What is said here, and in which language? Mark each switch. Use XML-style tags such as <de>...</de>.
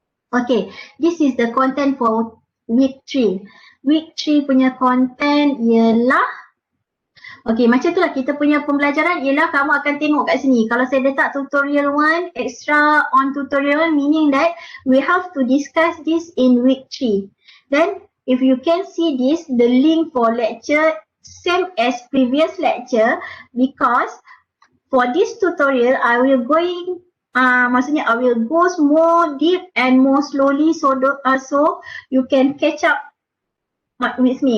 <en>Okay, this is the content for week 3.</en> <ms>Week 3 punya content ialah, okay, macam tu lah kita punya pembelajaran ialah kamu akan tengok kat sini. Kalau saya letak</ms> <en>tutorial 1, extra on tutorial 1, meaning that we have to discuss this in week 3. Then if you can see this, the link for lecture same as previous lecture, because for this tutorial I will maksudnya I will go more deep and more slowly, so you can catch up with me.</en>